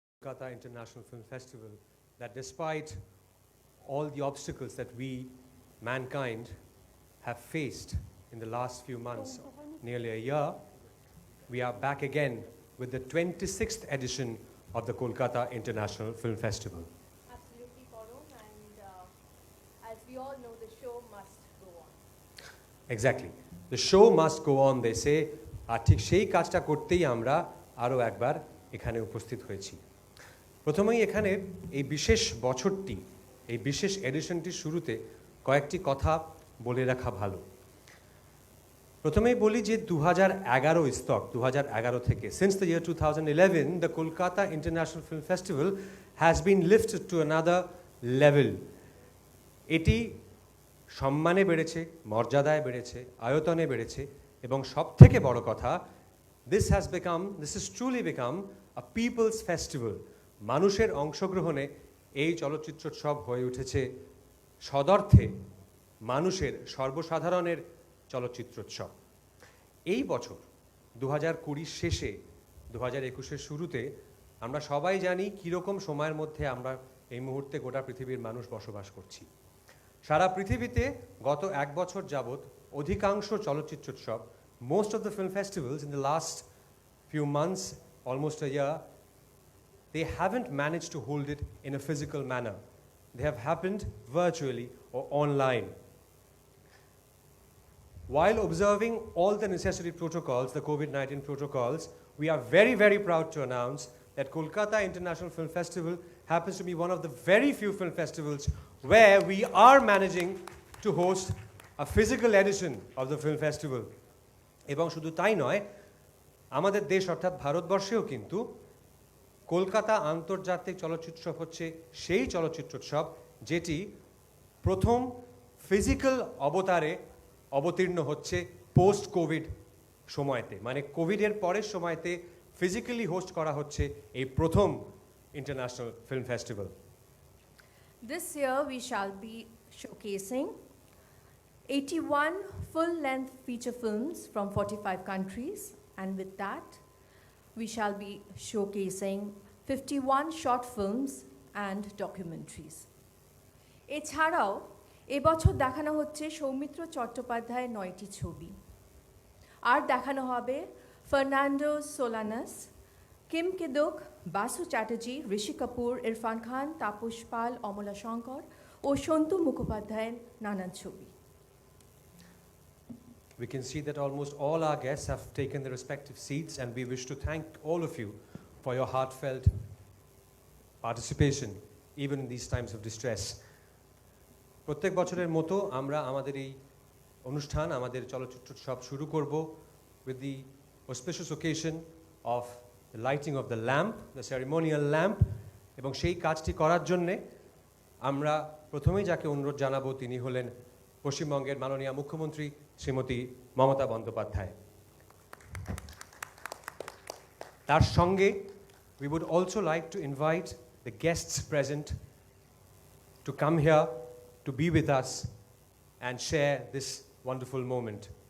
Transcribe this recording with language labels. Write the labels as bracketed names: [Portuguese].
[English] Kolkata International Film Festival that despite all the obstacles that we, mankind, have faced in the last few months, nearly a year, we are back again with the 26th edition of the Kolkata International Film Festival. Absolutely, Param, and as we all know, the show must go on. Exactly. The show must go on, they say. [Bangla] আর ঠিক সেই কাজটা করতেই আমরা আরও একবার এখানে উপস্থিত হয়েছি। প্রথমেই এখানে এই বিশেষ বছরটি, এই বিশেষ এডিশনটির শুরুতে কয়েকটি কথা বলে রাখা ভালো। প্রথমেই বলি যে 2011 স্তক 2011 থেকে [English] since the year 2011 the Kolkata International Film Festival has been lifted to another level. [Bangla] এটি সম্মানে বেড়েছে, মর্যাদায় বেড়েছে, আয়তনে বেড়েছে এবং সবথেকে বড় কথা [English] this has truly become a people's festival. [Bangla] মানুষের অংশগ্রহণে এই চলচ্চিত্রোৎসব হয়ে উঠেছে সদর্থে মানুষের সর্বসাধারণের চলচ্চিত্রোৎসব। এই বছর 2020 শেষে 2021 শুরুতে আমরা সবাই জানি কীরকম সময়ের মধ্যে আমরা এই মুহূর্তে গোটা পৃথিবীর মানুষ বসবাস করছি। সারা পৃথিবীতে গত এক বছর যাবৎ অধিকাংশ চলচ্চিত্রোৎসব, [English] most of the film festivals in the last few months, almost a year, they haven't managed to hold it in a physical manner. They have happened virtually or online. While observing all the necessary protocols, the COVID-19 protocols, we are very, very proud to announce that Kolkata International Film Festival happens to be one of the very few film festivals where we are managing to host a physical edition of the film festival. [Bangla] এবং শুধু তাই নয়, আমাদের দেশ অর্থাৎ ভারতবর্ষেও কিন্তু কলকাতা আন্তর্জাতিক চলচ্চিত্রোৎসব হচ্ছে সেই চলচ্চিত্রোৎসব যেটি প্রথম ফিজিক্যাল অবতারে অবতীর্ণ হচ্ছে পোস্ট কোভিড সময়তে, মানে কোভিডের পরের সময়তে ফিজিক্যালি হোস্ট করা হচ্ছে এই প্রথম international film festival. [English] This year we shall be showcasing 81 full-length feature films from 45 countries, and with that we shall be showcasing 51 short films and documentaries. [Bangla] এছাড়াও এবছর দেখানো হচ্ছে সৌমিত্র চট্টোপাধ্যায়ের 9টি ছবি, আর দেখানো হবে ফার্নান্ডো সোলানাস, কিম কিদুক, বাসু চ্যাটার্জি, ঋষি কাপুর, ইরফান খান, তাপস পাল, অমলা শঙ্কর ও সন্তু মুখোপাধ্যায়ের নানান ছবি। [English] We can see that almost all our guests have taken their respective seats, and we wish to thank all of you for your heartfelt participation, even in these times of distress. [Bangla] প্রত্যেক বছরের মতো আমরা আমাদের এই অনুষ্ঠান, আমাদের চলচ্চিত্রোৎসব শুরু করব [English] with the auspicious occasion of the lighting of the lamp, the ceremonial lamp, [Bangla] এবং সেই কাজটি করার জন্যে আমরা প্রথমেই যাকে অনুরোধ জানাবো তিনি হলেন পশ্চিমবঙ্গের মাননীয় মুখ্যমন্ত্রী শ্রীমতী মমতা বন্দ্যোপাধ্যায়। তার সঙ্গে [English] we would also like to invite the guests present to come here to be with us and share this wonderful moment.